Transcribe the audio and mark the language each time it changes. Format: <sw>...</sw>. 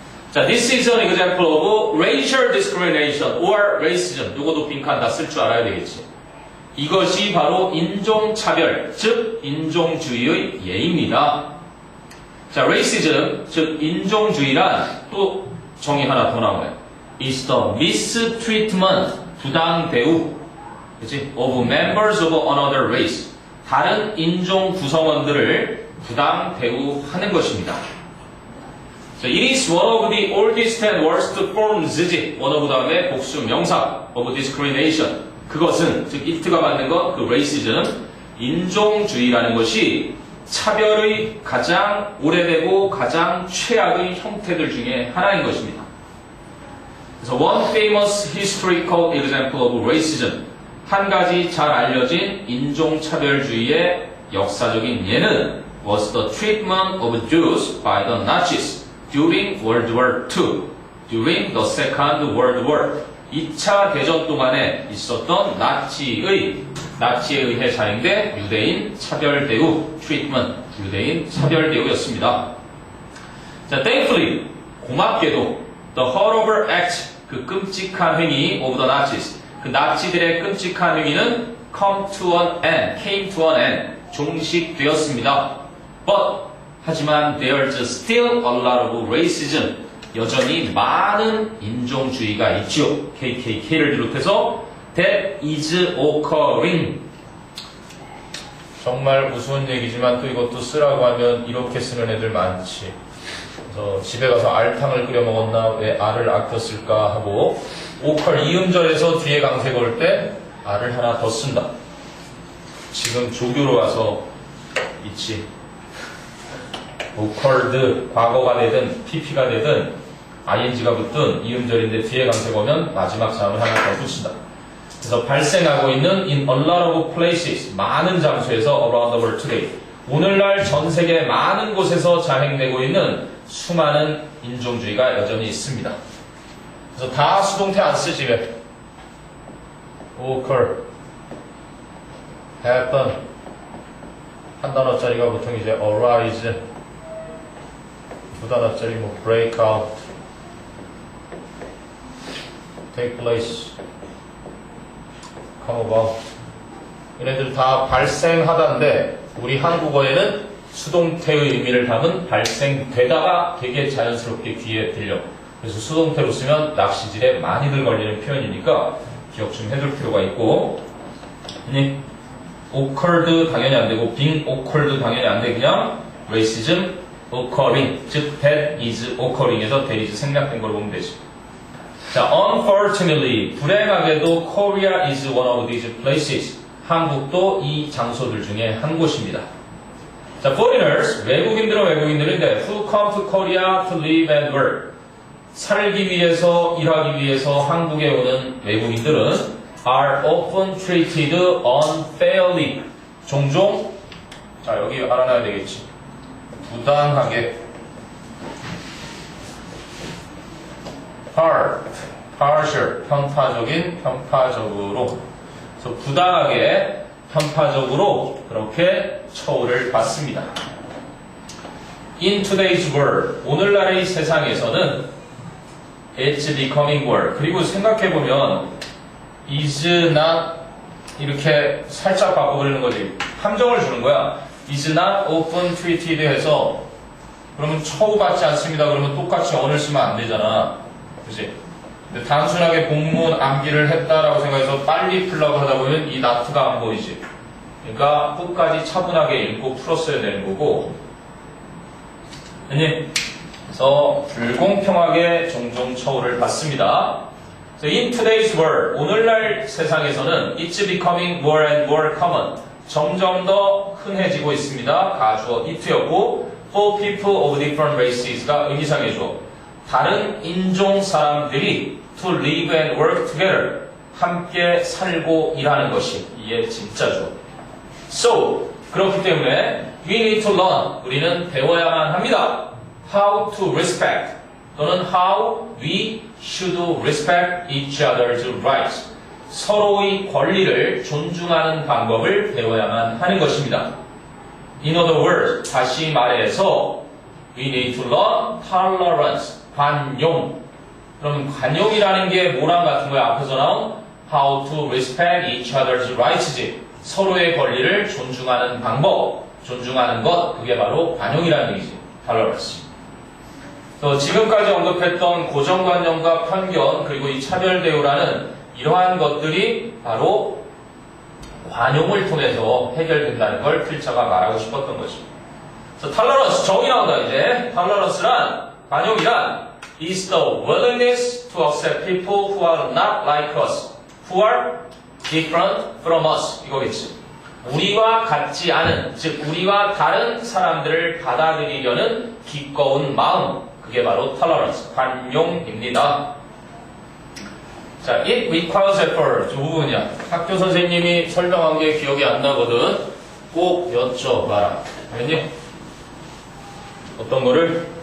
<en>자, this is an example of racial discrimination or racism.</en> <ko>누구도 빈칸 다 쓸 줄 알아야 되겠지. 이것이 바로 인종차별, 즉 인종주의의 예입니다. 자, racism, 즉 인종주의란 또 정의 하나 더 나와요.</ko> <en>is the mistreatment,</en> <ko>부당 대우, 그치?</ko> <en>of members of another race.</en> <ko>다른 인종 구성원들을 부당 대우하는 것입니다.</ko> <en>So it is one of the oldest and worst forms, one of</en> <ko>다음에 복수 명사</ko> <en>of discrimination.</en> <ko>그것은, 즉 it가 맞는 것, 그 racism, 인종주의라는 것이 차별의 가장 오래되고 가장 최악의 형태들 중에 하나인 것입니다.</ko> <en>그래서 one famous historical example of racism,</en> <ko>한 가지 잘 알려진 인종차별주의의 역사적인 예는</ko> <en>was the treatment of Jews by the Nazis during World War II, during the Second World War.</en> <ko>2차 대전 동안에 있었던 나치에 의해 자행된 유대인 차별 대우, treatment, 유대인 차별 대우였습니다.</ko> <en>자, thankfully,</en> <ko>고맙게도</ko> <en>the horrible act,</en> <ko>그 끔찍한 행위</ko> <en>of the Nazis,</en> <ko>그 나치들의 끔찍한 행위는</ko> <en>came to an end,</en> <ko>종식되었습니다.</ko> <en>But, 하지만 there's still a lot of racism,</en> <ko>여전히 많은 인종주의가 있죠. KKK를 비롯해서</ko> <en>that is occurring.</en> <ko>정말 무서운 얘기지만 또 이것도 쓰라고 하면 이렇게 쓰는 애들 많지. 그래서 집에 가서 알탕을 끓여 먹었나 왜 알을 아껴 쓸까 하고 오컬 이음절에서 뒤에 강세 걸 때 알을 하나 더 쓴다. 지금 조교로 와서 있지. occurred 과거가 되든 pp가 되든 ing가 붙든 이음절인데 뒤에 강세 거면 마지막 자음을 하나 더 붙인다. 그래서 발생하고 있는</ko> <en>in a lot of places,</en> <ko>많은 장소에서</ko> <en>around the world today,</en> <ko>오늘날 전 세계 많은 곳에서 자행되고 있는 수많은 인종주의가 여전히 있습니다. 그래서 다 수동태 안 쓰지 왜? occur, happen, 한 단어짜리가 보통 이제 arise, 두 단어짜리 뭐 break out, take place, come about. 얘네들 다 발생하다인데 우리 한국어에는 수동태의 의미를 담은 발생되다가 되게 자연스럽게 귀에 들려. 그래서 수동태로 쓰면 낚시질에 많이들 걸리는 표현이니까 기억 좀 해둘 필요가 있고, occurred 당연히 안 되고</ko> <en>being occurred</en> <ko>당연히 안 돼. 그냥 racism occurring, 즉</ko> <en>that is occurring</en> <ko>에서 that is 생략된 걸 보면 되지.</ko> <en>자, unfortunately</en> <ko>불행하게도</ko> <en>Korea is one of these places.</en> <ko>한국도 이 장소들 중에 한 곳입니다.</ko> <en>자, foreigners</en> <ko>외국인들은 외국인들인데</ko> <en>who come to Korea to live and work.</en> <ko>살기 위해서, 일하기 위해서 한국에 오는 외국인들은</ko> <en>are often treated unfairly.</en> <ko>종종, 자, 여기 알아놔야 되겠지. 부당하게. partial, 편파적인, 편파적으로. 그래서 부당하게, 편파적으로 그렇게 처우를 받습니다.</ko> <en>In today's world,</en> <ko>오늘날의 세상에서는</ko> <en>It's becoming world.</en> <ko>그리고 생각해보면 is not 이렇게 살짝 바꿔버리는 거지. 함정을 주는 거야.</ko> <en>is not often treated</en> <ko>해서 그러면 처우받지 않습니다. 그러면 똑같이 on을 쓰면 안 되잖아. 그치? 근데 단순하게 본문 암기를 했다라고 생각해서 빨리 풀려고 하다 보면 이 not가 안 보이지. 그러니까 끝까지 차분하게 읽고 풀었어야 되는 거고. 아니? 그래서 불공평하게 종종 처우를 받습니다.</ko> <en>So in today's world,</en> <ko>오늘날 세상에서는</ko> <en>it's becoming more and more common.</en> <ko>점점 더 흔해지고 있습니다. 가주어 it였고</ko> <en>for people of different races</en> <ko>가 의미상해줘. 다른 인종 사람들이</ko> <en>to live and work together.</en> <ko>함께 살고 일하는 것이 이게 진짜죠.</ko> <en>So,</en> <ko>그렇기 때문에</ko> <en>we need to learn.</en> <ko>우리는 배워야만 합니다.</ko> <en>How to respect 또는 how we should respect each other's rights.</en> <ko>서로의 권리를 존중하는 방법을 배워야만 하는 것입니다.</ko> <en>In other words,</en> <ko>다시 말해서</ko> <en>we need to learn tolerance, 관용.</en> <ko>그럼 관용이라는 게 뭐랑 같은 거야? 앞에서 나온</ko> <en>how to respect each other's rights지.</en> <ko>서로의 권리를 존중하는 방법, 존중하는 것, 그게 바로 관용이라는 얘기지.</ko> <en>tolerance.</en> <ko>지금까지 언급했던 고정관념과 편견 그리고 이 차별대우라는 이러한 것들이 바로 관용을 통해서 해결된다는 걸 필자가 말하고 싶었던 것입니다. tolerance 정의 나온다 이제.</ko> <en>tolerance란</en> <ko>관용이란</ko> <en>is the willingness to accept people who are not like us, who are different from us 이거겠지.</en> <ko>우리와 같지 않은, 즉 우리와 다른 사람들을 받아들이려는 기꺼운 마음. 그게 바로 tolerance, 관용입니다. 자,</ko> <en>it requires effort.</en> <ko>이 부분이야. 학교 선생님이 설명한 게 기억이 안 나거든. 꼭 여쭤봐라. 알겠니? 어떤 거를?</ko>